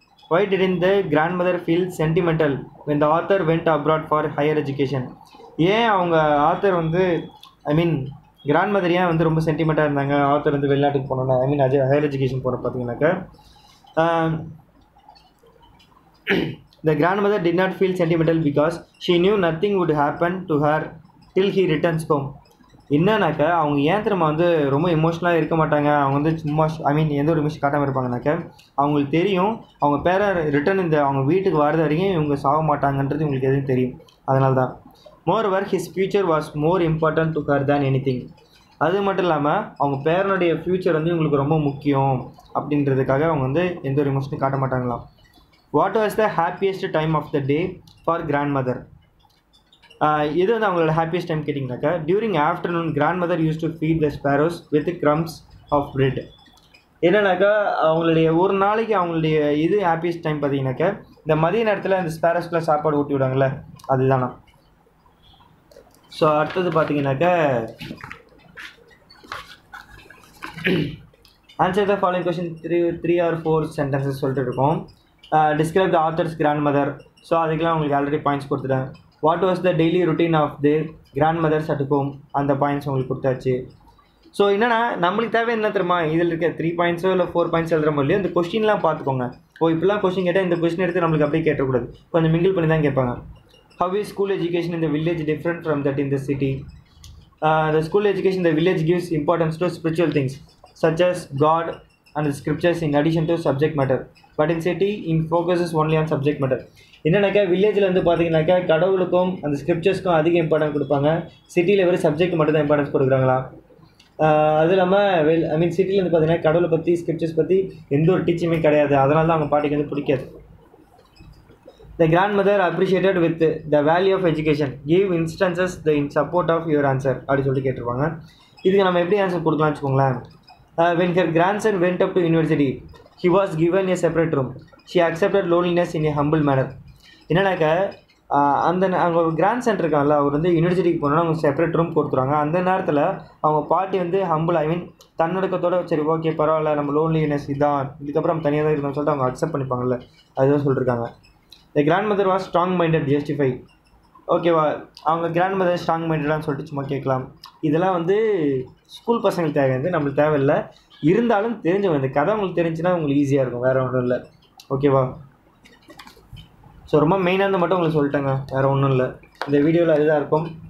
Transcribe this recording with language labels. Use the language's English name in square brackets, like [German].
[English] Why didn't the grandmother feel sentimental when the author went abroad for higher education? [Tamil] ஏன் அவங்க author வந்து grandmother ஏன் வந்து ரொம்ப சென்டிமெண்ட்டாக இருந்தாங்க ஆத்தர் வந்து வெளிநாட்டுக்கு போனோன்னா, ஹையர் எஜுகேஷன் போகிற பார்த்தீங்கன்னாக்கா, [English] the grandmother did not feel sentimental because she knew nothing would happen to her till he returns home. [Tamil] என்னன்னாக்கா அவங்க ஏன் திரும்ப வந்து ரொம்ப எமோஷ்னலாக இருக்க மாட்டாங்க, அவங்க வந்து சும்மா எந்த ஒரு விஷயம் காட்டாமல் இருப்பாங்கனாக்கா, அவங்களுக்கு தெரியும் அவங்க பேரை ரிட்டன் அவங்க வீட்டுக்கு வரது வரைக்கும் இவங்க சாக மாட்டாங்கன்றது இவங்களுக்கு எதுவும் தெரியும். அதனால தான். [English] Moreover, his future was more important to her than anything. [Tamil] அது மட்டும் இல்லாமல் அவங்க பேரனுடைய ஃப்யூச்சர் வந்து இவங்களுக்கு ரொம்ப முக்கியம் அப்படின்றதுக்காக அவங்க வந்து எந்த ஒரு எமோஷனும் காட்ட மாட்டாங்களாம். [English] What was the happiest time of the day for grandmother? [Tamil] இது வந்து அவங்களோட ஹாப்பியஸ்ட் டைம் கேட்டிங்கனாக்கா, [English] During afternoon grandmother used to feed the sparrows with crumbs of bread. [Tamil] என்னன்னாக்கா அவங்களுடைய ஒரு நாளைக்கு அவங்களுடைய இது ஹாப்பியஸ்ட் டைம் பார்த்தீங்கன்னாக்கா, இந்த மதிய நேரத்தில் அந்த ஸ்பேரோஸ்க்குலாம் சாப்பாடு ஊட்டி விடுவாங்கள்ல, அதுதானா. ஸோ அடுத்தது பார்த்தீங்கன்னாக்கா, [English] answer the following question [Tamil] 3 or 4 sentences சொல்லிட்டு இருக்கோம். [English] Describe the author's grandmother. [Tamil] So அதுக்கெலாம் உங்களுக்கு ஆல்ரெடி பாயிண்ட்ஸ் கொடுத்துட்டேன். [English] What was the daily routine of the grandmother's at home? [Tamil] அந்த பாயிண்ட்ஸ் உங்களுக்கு கொடுத்தாச்சு. ஸோ என்னென்னா நம்மளுக்கு தேவை என்ன தெரியுமா, இதில் இருக்க 3 பாயிண்ட்ஸோ இல்லை 4 பாயிண்ட்ஸ் எழுதுற மாதிரிலையோ இந்த கொஸ்டின்லாம் பார்த்துக்கோங்க. இப்படிலாம் கொஸ்டின் கேட்டால் இந்த கொஸ்டின் எடுத்து நம்மளுக்கு அப்படியே கேட்டக்கூடாது, கொஞ்சம் மிங்கிள் பண்ணி தான் கேட்பாங்க. [English] How is school education in the village different from that in the city? The school education in the village gives importance to spiritual things such as God and the scriptures in addition to subject matter. But in city, it focuses only on subject matter. [Tamil] என்னன்னாக்கா வில்லேஜில் வந்து பார்த்தீங்கன்னாக்கா கடவுளுக்கும் அந்த ஸ்கிரிப்சர்ஸ்க்கும் அதிக importance கொடுப்பாங்க. சிட்டியில் வெறும் சப்ஜெக்ட் மட்டும் தான் இம்பார்ட்டன்ஸ் கொடுக்குறாங்களா. அது இல்லாமல் சிட்டியில் வந்து பார்த்தீங்கன்னா கடவுளை பற்றி ஸ்கிரிப்சர்ஸ் பற்றி எந்த ஒரு டீச்சிங்குமே கிடையாது. அதனால தான் அவங்க பாட்டிக்கு வந்து பிடிக்காது. [English] The grandmother appreciated with the value of education. Give instances in support of your answer. [Tamil] அப்படி சொல்லிட்டு கேட்டிருப்பாங்க. இதுக்கு நம்ம எப்படி ஆன்சர் கொடுக்கலாம்னு வச்சுக்கோங்களேன். [English] When her grandson went up to university, he was given a separate room. She accepted loneliness in a humble manner. [Tamil] என்னன்னாக்கா அவங்க கிராண்ட்சன் இருக்காங்கல்ல, அவர் வந்து யூனிவர்சிட்டிக்கு போனோன்னா அவங்க செப்பரேட் ரூம் கொடுத்துருவாங்க. அந்த நேரத்தில் அவங்க பாட்டி வந்து ஹம்பிள் தன்னடக்கத்தோட சரி ஓகே பரவாயில்ல நம்ம லோன்லினஸ் இதான் இதுக்கப்புறம் தனியாக தான் இருக்கணும்னு சொல்லிட்டு அவங்க அக்செப்ட் பண்ணிப்பாங்கல்ல, அதுதான் சொல்லியிருக்காங்க. [English] The grandmother was strong-minded, justify. [Tamil] ஓகேவா, அவங்க கிராண்ட்மதர் ஸ்ட்ராங் மைண்டடான்னு சொல்லிட்டு சும்மா கேட்கலாம். இதெல்லாம் வந்து ஸ்கூல் பசங்களுக்கு தேவை வந்து நம்மளுக்கு தேவையில்லை. இருந்தாலும் தெரிஞ்சவங்க இந்த கதை உங்களுக்கு தெரிஞ்சுன்னா உங்களுக்கு ஈஸியாக இருக்கும், வேறு ஒன்றும் இல்லை. ஓகேவா. ஸோ ரொம்ப மெயினானது மட்டும் உங்களுக்கு சொல்லிட்டேங்க, வேறு ஒன்றும் இல்லை. இந்த வீடியோவில் அதுதான் இருக்கும்.